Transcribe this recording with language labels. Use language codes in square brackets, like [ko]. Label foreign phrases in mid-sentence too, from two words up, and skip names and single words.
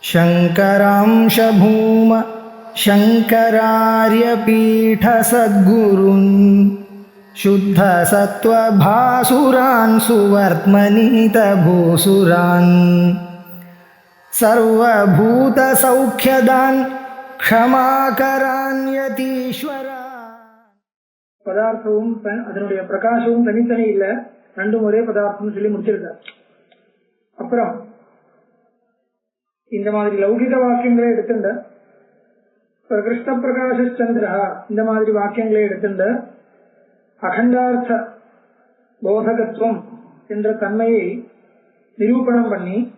[sa] शङ्करांश भूम शङ्करार्यपीठसद्गुरून् शुद्धसत्त्वभासुरान् सुवर्त्मनीतभूसुरान् सर्वभूतसौख्यदान् क्षमाकरान् यतीश्वरा. [ta] பதார்த்தமும் அதனுடைய பிரகாசமும் தனித்தனி இல்ல, ரெண்டும் ஒரே பதார்த்தம் சொல்லி முடிச்சிருக்கார். அப்புறம் இந்த மாதிரி லௌகிக வாக்கியங்களை எடுத்துண்ட கிருஷ்ண பிரகாஷ சந்திரா இந்த மாதிரி வாக்கியங்களை எடுத்துண்ட அகண்டார்த்த போதகத்துவம் என்ற தன்மையை நிரூபணம் பண்ணி